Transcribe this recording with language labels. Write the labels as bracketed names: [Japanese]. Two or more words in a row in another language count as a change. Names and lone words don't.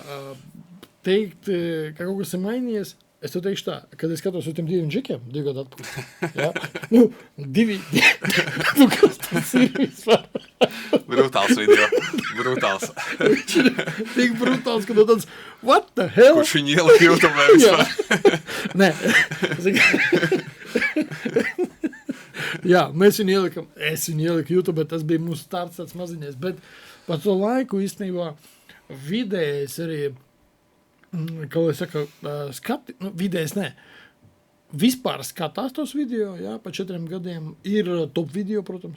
[Latvian] Teikt, ka kaut kas ir mainījies, es tev teikšu tā, kad es skatos uz tiem 2 džikiem, 2 gadu atpakaļ. Jā, nu, 2, nu, kas tas ir vispār? Brutāls video, brutāls. Viņš ir tik brutāls, ka tāds, [English] what the hell? [Latvian] Kurš viņu ielika YouTube vispār? Nē, jā, mēs viņu ielikam, es viņu ieliku YouTube, tas bija mūsu starts tāds maziņais, bet par to laiku īstenībā vidējais arī, kā lai saka, nu, vidējais nē, vispār skatās tos video, jā, pa 4 gadiem ir top video, protams.